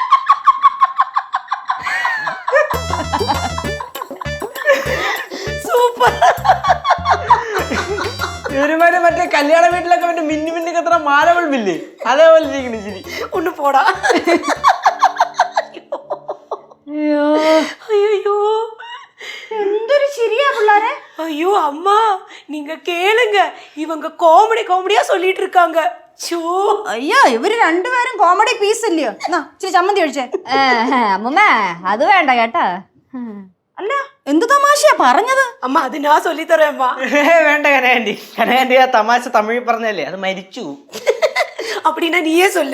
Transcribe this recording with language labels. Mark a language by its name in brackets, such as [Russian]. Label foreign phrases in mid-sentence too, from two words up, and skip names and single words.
[Malayalam] സൂപ്പർ. ഇവരുമാര് മറ്റേ കല്യാണ വീട്ടിലൊക്കെ മറ്റേ മിന്നി മിന്നി കത്ര മാലവൾമില്ലേ, അതേപോലെ ഇരിക്കണ ശരി. ഒന്ന് പോടാ. ஐயோ എന്തൊരു ശരിയാ പിള്ളാരെ. [Tamil] ஐயோ அம்மா நீங்க கேளுங்க, இவங்க காமெடியா சொல்லிட்டு இருக்காங்க. [Malayalam] അയ്യോ, ഇവര് രണ്ടുപേരും [English] comedy piece [Malayalam] ഇല്ലയോ? ഇച്ചിരി ചമ്മന്തി ഒഴിച്ചേ. അമ്മമ്മേ അത് വേണ്ട കേട്ടാ. അല്ല, എന്ത് തമാശയാ പറഞ്ഞത്? അമ്മ അത് ഞാൻ ചൊല്ലിത്തറേ അമ്മ. വേണ്ട കനകാന്റി ആ തമാശ തമിഴ് പറഞ്ഞല്ലേ, അത് മരിച്ചു. அப்படின்னா നീയേ ചൊല്ല്.